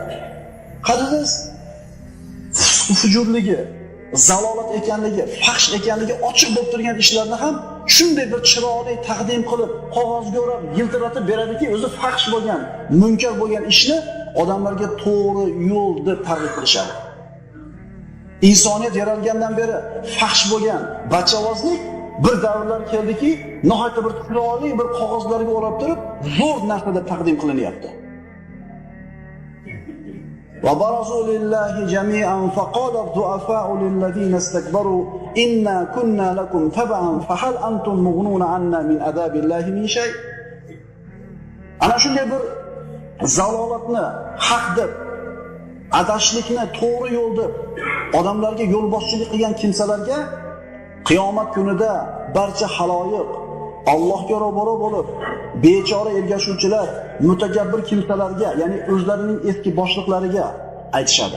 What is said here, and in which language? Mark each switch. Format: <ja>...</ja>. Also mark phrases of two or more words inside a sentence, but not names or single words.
<uz>Qarasiz, fujurligi, zalolat ekanligi, fahsh ekanligi ochiq bo'lib turgan ishlarni ham shunday bir chiroyli taqdim qilib, qog'ozga o'rab, yiltiratib beradiki, o'zi fahsh bo'lgan, munkar bo'lgan ishni odamlarga to'g'ri yo'l deb targ'ib qilishadi. Insoniyat yaralgandan beri fahsh bo'lgan bachavozlik bir davrlar keldiki, nihoyatda bir chiroyli bir qog'ozlarga o'rab turib, zo'r narsa deb taqdim qilinyapti.</uz> <ar>وبرزوا لله جميعا فقال الضعفاء للذين استكبروا إنا كنا لكم تبعا فهل أنتم مغنون عنا من عذاب الله من شيء.</ar> <uz>Ana shunday bir zalolatni haq deb, adashlikni to'g'ri yo'l deb odamlarga yo'lboshchilik qilgan kimsalarga qiyomat kunida barcha haloyiq Allohga ro'baro bo'lib, bechora ergashuvchilar, mutakabbir kimsalarga, ya'ni o'zlarining eski boshliqlariga aytishadi.</uz>